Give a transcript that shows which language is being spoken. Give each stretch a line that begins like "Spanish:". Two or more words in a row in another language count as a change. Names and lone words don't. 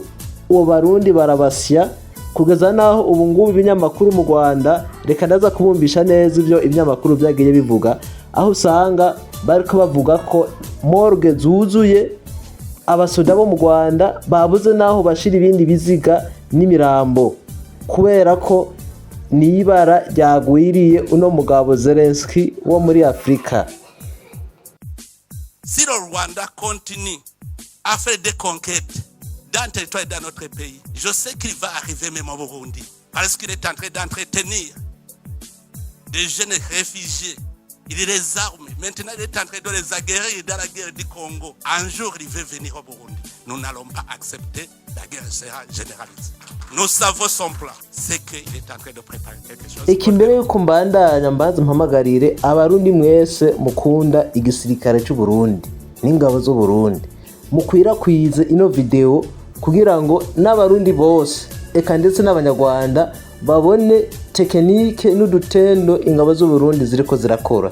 Rundi: Uwo barundi barabasya kugeza naho ubu ngubu ibinyamakuru mu Rwanda reka ndaza kubumbisha neza ivyo ibinyamakuru byagiye bivuga, aho usanga bariko bavuga ko morgue zuzuye, abasoda bo mu Rwanda babuze naho bashira ibindi biziga n'imirambo kubera ko nibara ryagwiriye uno mugabo Zelensky wo muri Afrika.
French: Si le Rwanda continue à faire des conquêtes dans le territoire de notre pays, je sais qu'il va arriver même au Burundi, parce qu'il est en train d'entretenir des jeunes réfugiés. Il les arme. Maintenant, il est en train de les aguerrir dans la guerre du Congo. Un jour, il veut venir au Burundi. Nous n'allons pas accepter. La guerre sera généralisée. Nous savons son plan. C'est qu'il est en train de préparer quelque chose.
Rundi: Ikimbere yuko mbandanya mbanze mpamagarire abarundi mwese mukunda igisirikare cy'u Burundi n'ingabo z'u Burundi mukwirakwize ino video kugira ngo n'abarundi bose eka ndetse n'abanyarwanda babone tekinike n'udutendo ingabo z'u Burundi ziriko zirakora.